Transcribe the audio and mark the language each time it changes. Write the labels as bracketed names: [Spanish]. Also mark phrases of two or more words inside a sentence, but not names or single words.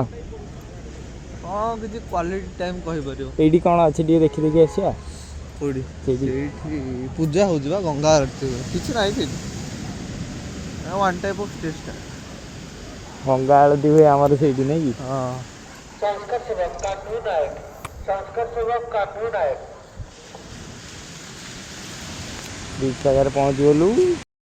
[Odia] ହଁ କିଛି [English] quality time [Odia] କହିପାରିବ। ଏଇଠି କ'ଣ ଅଛି ଟିକେ ଦେଖି ଦେଖି ଆସିବା। କୋଉଠି? ସେଇଠି ସେଇଠି ପୂଜା ହେଉଛି ବା, ଗଙ୍ଗା ଆରତି ହୁଏ। କିଛି ନାହିଁ ସେଇଠି, [English] one type of test. [Odia] ଗଙ୍ଗା ଆଳତି ହୁଏ ଆମର ସେଇଠି ନାଇଁ କି? ହଁ। [Hindi] संस्कार सेवक कानून नायक, संस्कार सेवक कानून नायक। [Odia] ବ୍ରିଜ୍ ପାଖରେ ପହଞ୍ଚିଗଲୁ।